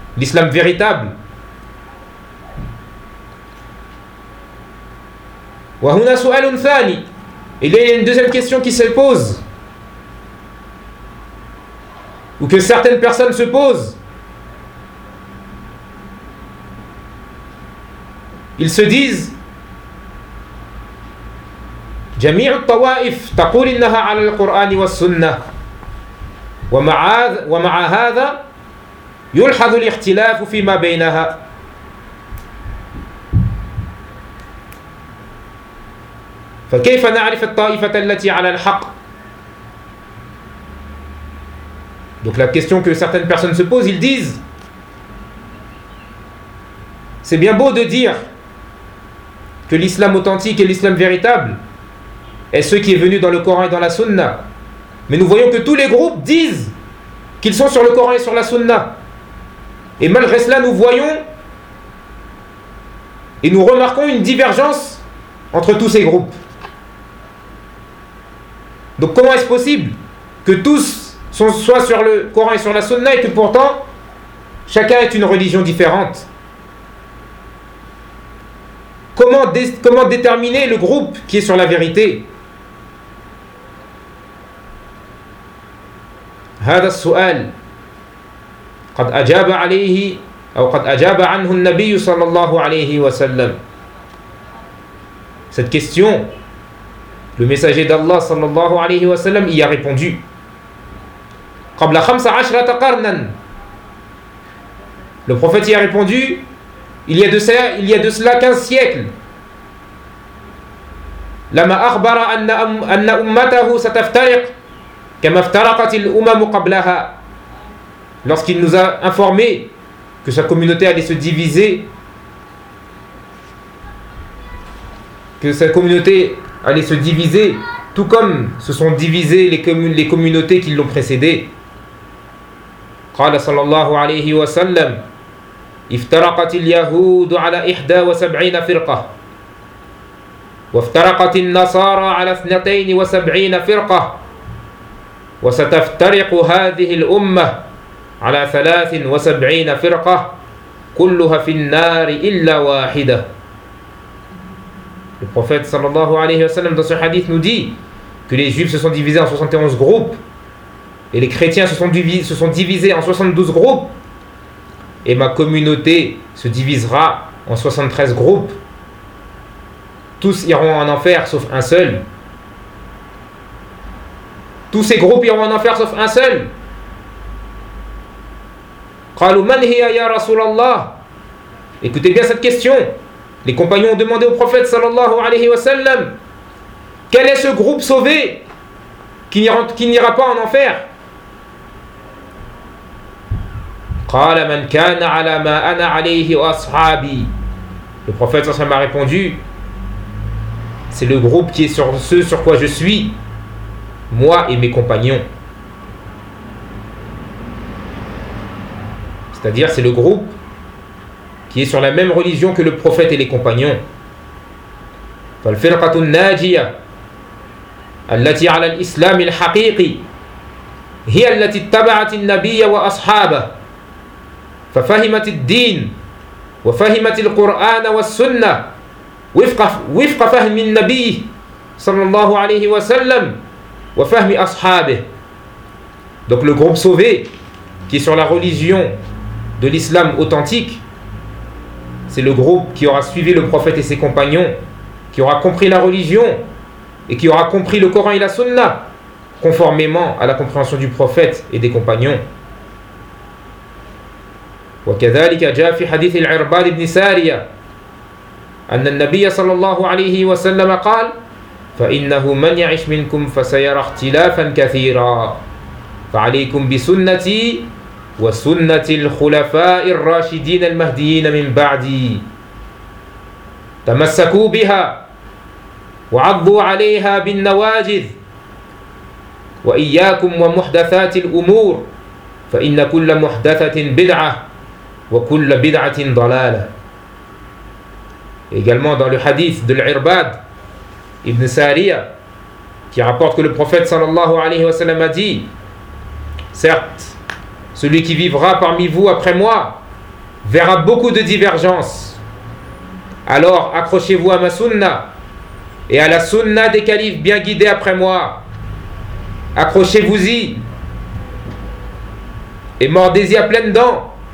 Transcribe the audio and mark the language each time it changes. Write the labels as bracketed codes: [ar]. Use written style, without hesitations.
[fr] L'islam véritable. [ar] وَهُنَا سُؤَلٌ ثَانِي. [fr] Et là, il y a une deuxième question qui se pose. Ou que certaines personnes se posent. Ils se disent: [ar] جميع الطوائف تقول إنها على القرآن والسنة ومع هذا يلحظ الاختلاف فيما بينها. فكيف نعرف الطائفة التي على الحق. [fr] Donc la question que certaines personnes se posent, ils disent: c'est bien beau de dire que l'islam authentique et l'islam véritable est ce qui est venu dans le Coran et dans la Sunna. Mais nous voyons que tous les groupes disent qu'ils sont sur le Coran et sur la Sunna. Et malgré cela, nous voyons et nous remarquons une divergence entre tous ces groupes. Donc comment est-ce possible que tous soient sur le Coran et sur la Sunna et que pourtant chacun est une religion différente? Comment déterminer le groupe qui est sur la vérité? [ar] هذا السؤال قد أجاب عليه أو قد أجاب عنه النبي صلى الله عليه وسلم. [fr] Cette question, le messager d'Allah صلى الله عليه وسلم y a répondu. [ar] قبل 15 قرنا. [fr] Le prophète y a répondu il y a de cela 15 siècles. [ar] لما أخبر أن أمته ستفترق كما افترقت الأمم قبلها. [fr] Lorsqu'il nous a informé que sa communauté allait se diviser, que sa communauté allait se diviser, tout comme se sont divisées les communautés qui l'ont précédé. [ar] قال صلى الله عليه وسلم افترقت اليهود على 71 فرقة. وافترقت النصارى على 72 فرقة، وستفترق هذه الأمة على 73 فرقة كلها في النار إلا واحدة. [fr] Le prophète sallallahu alayhi wa sallam dans ce hadith nous dit que les juifs se sont divisés en 71 groupes et les chrétiens se sont divisés en 72 groupes et ma communauté se divisera en 73 groupes. Tous iront en enfer sauf un seul. Tous ces groupes iront en enfer sauf un seul. [ar] قالوا من هي يا رسول الله؟ [fr] Écoutez bien cette question. Les compagnons ont demandé au prophète sallallahu alayhi wa sallam, quel est ce groupe sauvé qui n'ira pas en enfer? [ar] قال من كان على ما انا عليه واصحابي. [fr] Le prophète sallallahu alayhi wa sallam a répondu, c'est le groupe qui est sur ce sur quoi je suis, moi et mes compagnons. C'est-à-dire, c'est le groupe qui est sur la même religion que le prophète et les compagnons. [ar] فالفرقة الناجية التي على الإسلام الحقيقي هي التي اتبعت النبي وأصحابه ففهمت الدين وفهمت القرآن والسنة وفق فهم النبي صلى الله عليه وسلم وفهم أصحابه. [fr] Donc le groupe sauvé qui est sur la religion de l'islam authentique, c'est le groupe qui aura suivi le prophète et ses compagnons, qui aura compris la religion et qui aura compris le Coran et la Sunna conformément à la compréhension du prophète et des compagnons. [ar] وكذلك جاء في حديث العرباد بن سارية أن النبي صلى الله عليه وسلم قال فإنه من يعش منكم فسيرى اختلافا كثيرا فعليكم بسنتي وسنة الخلفاء الراشدين المهديين من بعدي تمسكوا بها وعضوا عليها بالنواجذ وإياكم ومحدثات الأمور فإن كل محدثة بدعة وكل بدعة ضلالة. [fr] Également dans le hadith de l'Irbad ibn Sariya qui rapporte que le prophète sallallahu alayhi wa sallam a dit, certes celui qui vivra parmi vous après moi verra beaucoup de divergences, alors accrochez-vous à ma sunna et à la sunna des califes bien guidés après moi, accrochez-vous-y et mordez-y à pleines dents.